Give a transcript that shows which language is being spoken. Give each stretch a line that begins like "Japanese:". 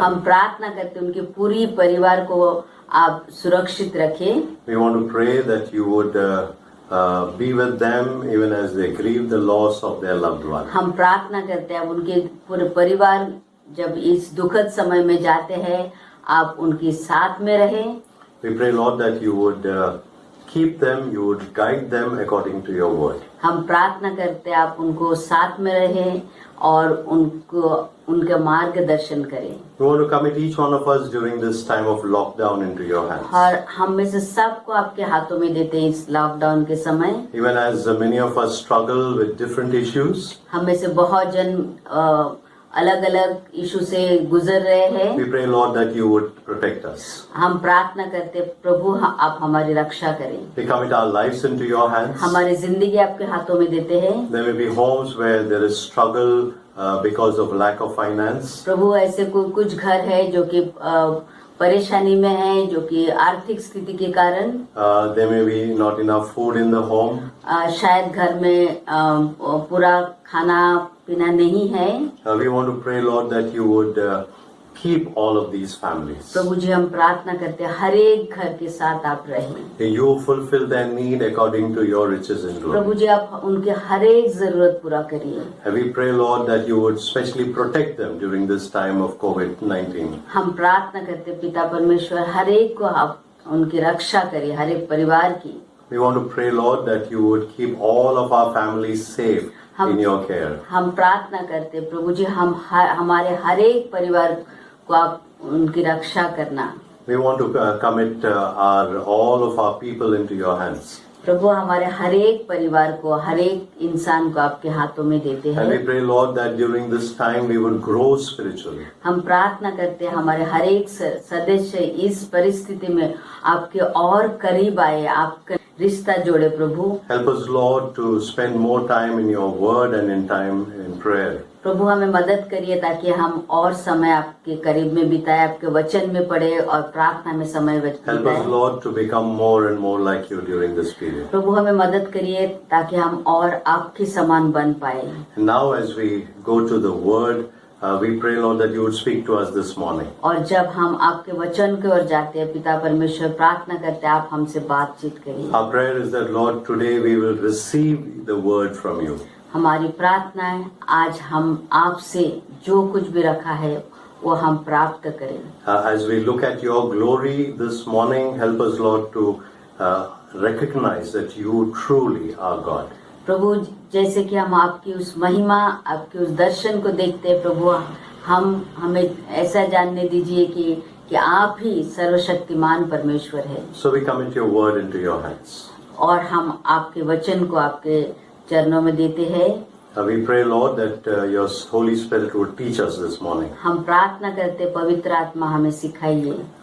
Hindi: हम प्रार्थना करते हैं उनके पूरी परिवार को आप सुरक्षित रखें।
English: We want to pray that you would be with them even as they grieve the loss of their loved one.
Hindi: हम प्रार्थना करते हैं अब उनके पूरे परिवार जब इस दुखद समय में जाते हैं आप उनके साथ में रहें।
English: We pray, Lord, that you would keep them, you would guide them according to your word.
Hindi: हम प्रार्थना करते हैं आप उनको साथ में रहें और उनका मार्गदर्शन करें।
English: We want to commit each one of us during this time of lockdown into your hands.
Hindi: और हम में से सबको आपके हाथों में देते हैं इस लॉकडाउन के समय।
English: Even as many of us struggle with different issues,
Hindi: हम में से बहुत जन अलग अलग इशू से गुजर रहे हैं।
English: we pray, Lord, that you would protect us.
Hindi: हम प्रार्थना करते हैं प्रभु आप हमारी रक्षा करें।
English: We commit our lives into your hands.
Hindi: हमारी जिंदगी आपके हाथों में देते हैं।
English: There may be homes where there is struggle because of lack of finance.
Hindi: प्रभु ऐसे कुछ घर है जो कि परेशानी में है, जो कि आर्थिक स्थिति के कारण
English: There may be not enough food in the home.
Hindi: शायद घर में पूरा खाना पीना नहीं है।
English: We want to pray, Lord, that you would keep all of these families.
Hindi: प्रभु जी हम प्रार्थना करते हैं हर एक घर के साथ आप रहें।
English: You fulfill their need according to your riches and glory.
Hindi: प्रभु जी आप उनके हर एक जरूरत पूरा करिए।
English: And we pray, Lord, that you would specially protect them during this time of COVID-19.
Hindi: हम प्रार्थना करते हैं पिता परमेश्वर हर एक को आप उनकी रक्षा करिए, हर एक परिवार की।
English: We want to pray, Lord, that you would keep all of our families safe in your care.
Hindi: हम प्रार्थना करते हैं प्रभु जी हमारे हर एक परिवार को आप उनकी रक्षा करना।
English: We want to commit all of our people into your hands.
Hindi: प्रभु हमारे हर एक परिवार को, हर एक इंसान को आपके हाथों में देते
English: And we
Hindi: हैं।
English: pray, Lord, that during this time we would grow spiritually.
Hindi: हम प्रार्थना करते हैं हमारे हर एक सदस्य इस परिस्थिति में आपके और करीब आए, आपका रिश्ता जोड़े प्रभु।
English: Help us, Lord, to spend more time in your word and in time in prayer.
Hindi: प्रभु हमें मदद करिए ताकि हम और समय आपके करीब में बिताए, आपके वचन में पढ़े और प्रार्थना में समय
English: Help us,
Hindi: बिताए।
English: Lord, to become more and more like you during this period.
Hindi: प्रभु हमें मदद करिए ताकि हम और आपके समान बन पाए।
English: And now as we go to the word, we pray, Lord, that you would speak to us this morning.
Hindi: और जब हम आपके वचन की ओर जाते हैं पिता परमेश्वर, प्रार्थना करते हैं आप हमसे बातचीत करिए।
English: Our prayer is that, Lord, today we will receive the word from you.
Hindi: हमारी प्रार्थना है आज हम आपसे जो कुछ भी रखा है वो हम प्राप्त करें।
English: As we look at your glory this morning, help us, Lord, to recognize that you truly are God.
Hindi: प्रभु, जैसे कि हम आपकी उस महिमा, आपके उस दर्शन को देखते हैं प्रभु, हमें ऐसा जानने दीजिए कि आप ही सर्वशक्तिमान परमेश्वर है।
English: So we commit your word into your hands.
Hindi: और हम आपके वचन को आपके चरणों में देते हैं।
English: We pray, Lord, that your Holy Spirit would teach us this morning.
Hindi: हम प्रार्थना करते पवित्र आत्मा हमें सिखाइए।